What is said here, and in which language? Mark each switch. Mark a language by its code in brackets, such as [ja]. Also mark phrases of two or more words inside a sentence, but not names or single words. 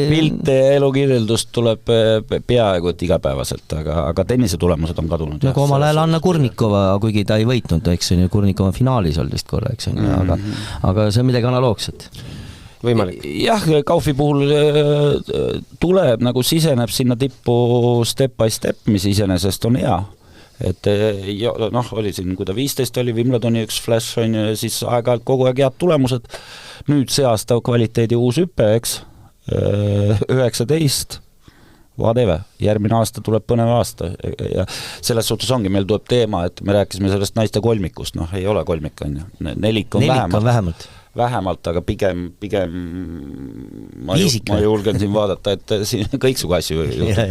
[et] Pilte ja elukirjeldust tuleb peaaegu et igapäevaselt, aga tennise tulemused on kadunud. Nagu omal ajal Anna Kurnikova, kuigi ta ei võitnud, eks on ju, Kurnikova finaalis olnud vist korra, eks on ju, aga see on midagi analoogset. Võimalik. Jah, Kaufi puhul tuleb, nagu siseneb sinna tippu [en] step by step, [et] mis iseenesest on hea. Et oli siin, kui ta 15 oli, Wimbledoni üks flash on ja siis aeg-ajalt kogu aeg head tulemused. Nüüd see aasta kvaliteedi uus hüppe, eks, 19, whatever, järgmine aasta tuleb põnev aasta ja selles suhtes ongi, meil tuleb teema, et me rääkisime sellest naiste kolmikust, ei ole kolmik, on ju, nelik on vähemalt, aga pigem ma julgen siin vaadata, et siin kõiksugu asju juhtub.